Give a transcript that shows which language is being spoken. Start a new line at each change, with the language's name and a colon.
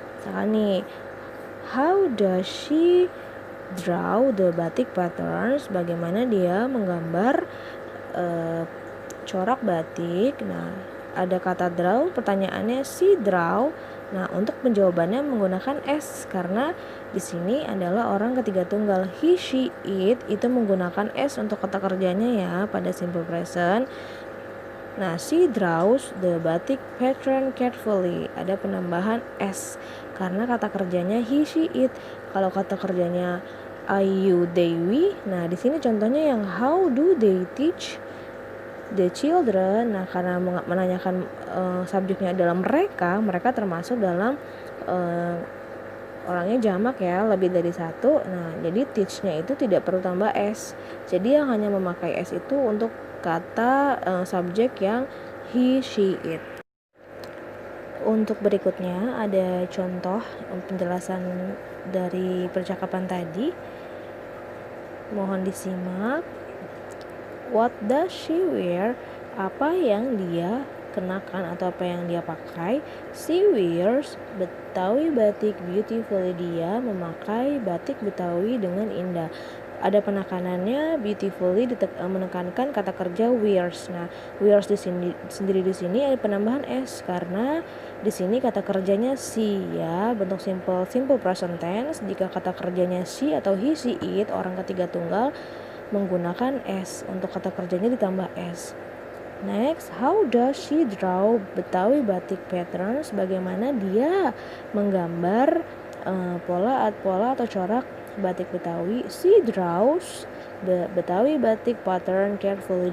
Indonesian: Misalkan nih,
English: how does she draw the batik patterns,
Indonesian: bagaimana dia menggambar corak batik. Nah, ada kata draw, pertanyaannya she draw. Nah, untuk penjawabannya menggunakan s karena di sini adalah orang ketiga tunggal. He, she, it itu menggunakan s untuk kata kerjanya ya pada simple present.
English: Nah, she draws the batik pattern carefully.
Indonesian: Ada penambahan s karena kata kerjanya he, she, it. Kalau kata kerjanya I, you, they, we. Nah, di sini contohnya yang
English: how do they teach the children.
Indonesian: Nah, karena menanyakan subjeknya adalah mereka termasuk dalam orangnya jamak ya, lebih dari satu. Nah, jadi teach-nya itu tidak perlu tambah s. Jadi yang hanya memakai s itu untuk kata subjek yang he, she, it. Untuk berikutnya ada contoh penjelasan dari percakapan tadi. Mohon disimak.
English: What does she wear?
Indonesian: Apa yang dia kenakan atau apa yang dia pakai?
English: She wears Betawi batik beautifully.
Indonesian: Dia memakai batik Betawi dengan indah. Ada penekanannya, beautifully menekankan kata kerja wears. Nah, wears di sini ada penambahan s karena di sini kata kerjanya she ya, bentuk simple present tense. Jika kata kerjanya she atau he, she, it, orang ketiga tunggal menggunakan s, untuk kata kerjanya ditambah s.
English: Next, how does she draw Betawi batik patterns?
Indonesian: Bagaimana dia menggambar pola atau corak batik Betawi?
English: She draws Betawi batik pattern carefully.